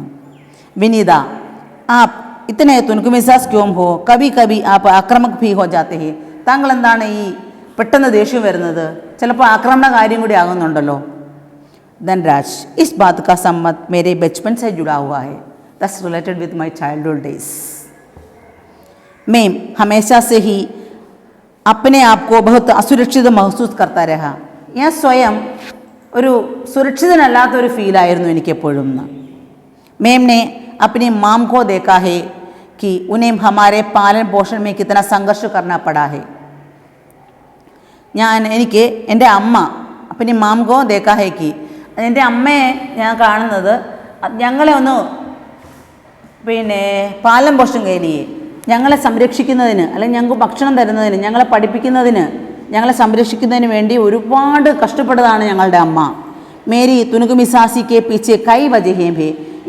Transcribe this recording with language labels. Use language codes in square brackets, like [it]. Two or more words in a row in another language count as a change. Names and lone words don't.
[hi] വിനീത, आप इतने तुनक मिज़ाज क्यों हो, कभी कभी आप आक्रमक भी हो जाते हैं. [ml] താങ്കൾ എന്താണ് ഈ പെട്ടെന്ന് ദേഷ്യം വരുന്നത്? ചിലപ്പോൾ ആക്രമണ കാര്യം കൂടി ആകുന്നുണ്ടല്ലോ. [hi] ധൻരാജ്, इस बात का संबंध मेरे बचपन से जुड़ा हुआ है, [en] that's related with my childhood days. [hi] मैं हमेशा से ही अपने आप को बहुत असुरक्षित महसूस करता रहा. [ml] ഞാൻ സ്വയം ഒരു സുരക്ഷിതനല്ലാത്തൊരു ഫീലായിരുന്നു എനിക്കെപ്പോഴും. [hi] मैम ने अपनी माम को देखा है कि उन्हें हमारे पालन पोषण में कितना संघर्ष करना पड़ा है. [ml] എനിക്ക് എൻ്റെ അമ്മ [hi] अपनी माम को देखा है कि [ml] എൻ്റെ അമ്മയെ ഞാൻ കാണുന്നത് ഞങ്ങളെ ഒന്ന് പാലം പോഷം കയറിയേ ഞങ്ങളെ സംരക്ഷിക്കുന്നതിന്, അല്ലെങ്കിൽ ഞങ്ങൾക്ക് ഭക്ഷണം തരുന്നതിന്, ഞങ്ങളെ പഠിപ്പിക്കുന്നതിന്, ഞങ്ങളെ സംരക്ഷിക്കുന്നതിന് വേണ്ടി ഒരുപാട് കഷ്ടപ്പെട്ടതാണ് ഞങ്ങളുടെ അമ്മ. [hi] मेरी तुनुक मिज़ाजी के पीछे कई वजहें थे.